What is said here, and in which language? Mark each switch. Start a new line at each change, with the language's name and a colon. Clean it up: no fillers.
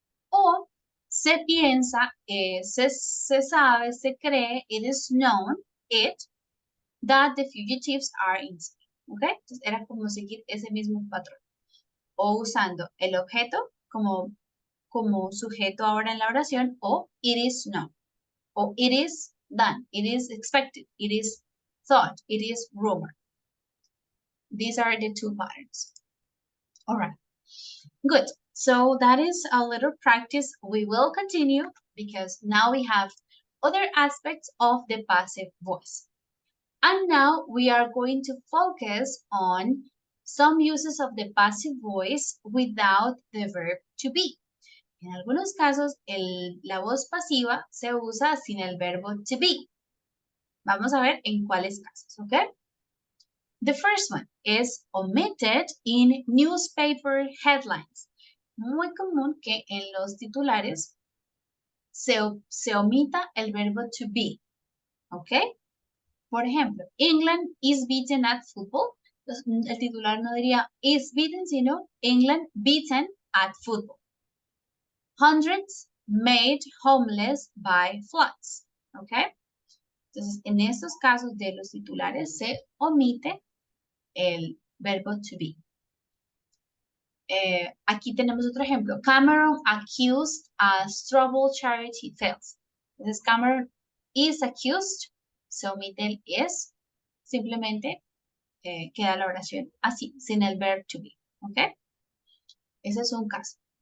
Spanish: O se piensa, se sabe, se cree,
English: it is known, that the fugitives are in Spain, ¿ok?
Spanish: Entonces era como seguir ese mismo patrón. O usando el objeto como sujeto ahora en la oración, o
English: it is known. Or it is done, it is expected, it is thought, it is rumored. These are the two patterns. All right, good. So that is a little practice. We will continue because now we have other aspects of the passive voice. And now we are going to focus on some uses of the passive voice without the verb to be.
Spanish: En algunos casos, la voz pasiva se usa sin el verbo to be. Vamos a ver en cuáles casos, ¿ok?
English: The first one is omitted in newspaper headlines.
Spanish: Muy común que en los titulares se omita el verbo to be, ¿ok? Por ejemplo,
English: England is beaten at football.
Spanish: Entonces, el titular no diría
English: is beaten,
Spanish: sino
English: England beaten at football. Hundreds made homeless by floods, ¿ok?
Spanish: Entonces, en estos casos de los titulares se omite el verbo to be. Aquí tenemos otro ejemplo.
English: Cameron accused as trouble charity fails.
Spanish: Entonces,
English: Cameron is accused,
Spanish: se omite el is, simplemente queda la oración así, sin el verbo to be. ¿Ok? Ese es un caso.